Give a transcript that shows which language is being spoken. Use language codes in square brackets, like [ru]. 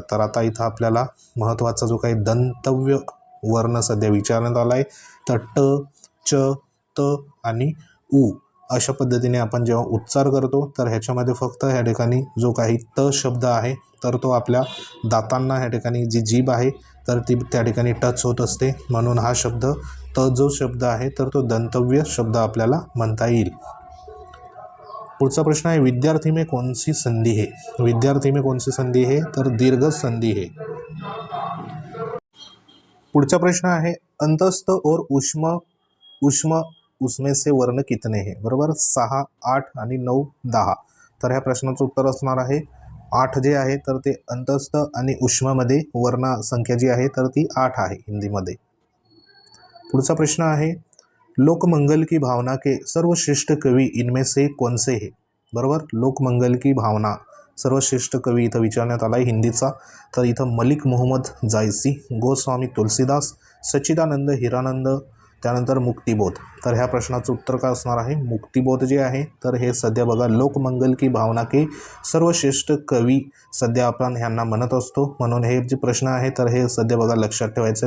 [mr] तर आता इथं आपल्याला महत्त्वाचा जो काही दंतव्य वर्ण सध्या विचारण्यात आला आहे, तर ट, च, त आणि उ अशा पद्धतीने आपण जेव्हा उच्चार करतो तर ह्याच्यामध्ये फक्त ह्या ठिकाणी जो काही त शब्द आहे तर तो आपल्या दातांना ह्या ठिकाणी जी जीभ आहे तर ती त्या ठिकाणी टच होत असते, म्हणून हा शब्द त जो शब्द आहे तर तो दंतव्य शब्द आपल्याला म्हणता येईल. पुढचा प्रश्न आहे, [hi] विद्यार्थी में कौन सी संधि है? विद्यार्थी में कौन सी संधि है? तर दीर्घ संधि है. [mr] पुढचा प्रश्न आहे, [hi] अंतस्थ और उष्म उष्म उसमें से वर्ण कितने हैं? [mr] बरोबर. 6, 8 आणि 9, 10. तर ह्या प्रश्नाचं उत्तर असणार आहे 8 जे आहे तर ते अंतस्थ आणि उष्ममध्ये वर्ण संख्या जी आहे तर ती 8 आहे हिंदीमध्ये. पुढचा प्रश्न आहे, [hi] लोकमंगल की भावना के सर्वश्रेष्ठ कवी इनमें से कौन से है? [mr] बरोबर. [hi] लोकमंगल की भावना सर्वश्रेष्ठ कवी [mr] इथं विचारण्यात आला आहे हिंदीचा. तर इथं मलिक मोहम्मद जायसी, गोस्वामी तुलसीदास, सच्चिदानंद हिरानंद, त्यानंतर मुक्तिबोध. तर ह्या प्रश्नाचं उत्तर काय असणार आहे? मुक्तिबोध जे आहे तर हे सध्या बघा [hi] लोकमंगल की भावना के सर्वश्रेष्ठ कवी [mr] सध्या आपण ह्यांना म्हणत असतो, म्हणून हे जे प्रश्न आहे तर हे सध्या बघा लक्षात ठेवायचं.